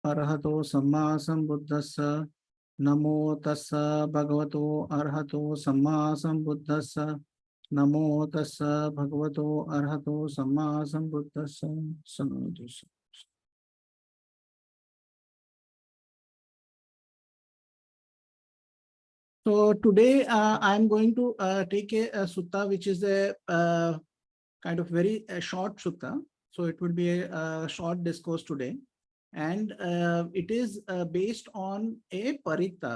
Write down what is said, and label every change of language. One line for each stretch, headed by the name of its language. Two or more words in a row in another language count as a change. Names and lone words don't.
Pali: Arahato Samma Sambuddhassa. Namo Tassa Bhagavato Arahato Samma Sambuddhassa. Namo Tassa Bhagavato Arahato Samma Sambuddhassa.
English: So today I'm going to take a sutta which is a kind of very short sutta. So it will be a short discourse today. And it is based on a parita.